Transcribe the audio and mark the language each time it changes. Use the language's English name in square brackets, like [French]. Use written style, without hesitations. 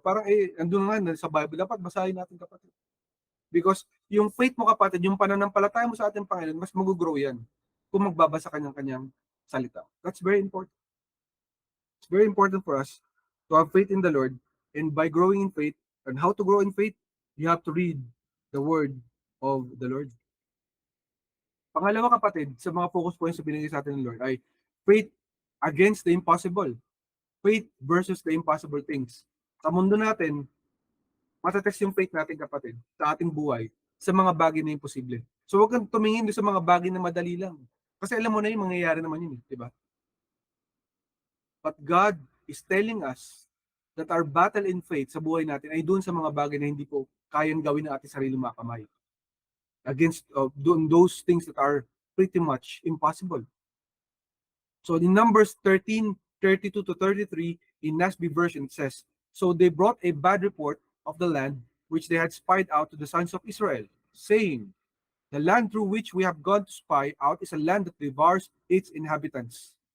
[Filipino] Parang andun nga sa Bible, dapat basahin natin kapatid. Because yung faith mo kapatid, yung pananampalataya mo sa ating Panginoon, mas mag-grow yan kung magbabasa ka ng kanyang salita. [English] That's very important. It's very important for us to have faith in the Lord, and by growing in faith, and how to grow in faith, you have to read the word of the Lord. [Filipino] Pangalawa kapatid, sa mga focus points na binigay sa atin ng Lord ay [English] faith against the impossible. Faith versus the impossible things. [Filipino] Sa mundo natin, matetest yung faith natin kapatid, sa ating buhay, sa mga bagay na imposible. So huwag kang tumingin sa mga bagay na madali lang. Kasi alam mo na yung mangyayari naman yun, di ba? [English] But God is telling us that our battle in faith [Filipino] sa buhay natin ay doon sa mga bagay na hindi po kayang gawin ng ating sarili mga kamay. [English] Against those things that are pretty much impossible. So in Numbers 13:32 to 33, in NASB version, it says, "So they brought a bad report of the land which they had spied out to the sons of Israel, saying, The land through which we have gone to spy out is a land that devours its inhabitants.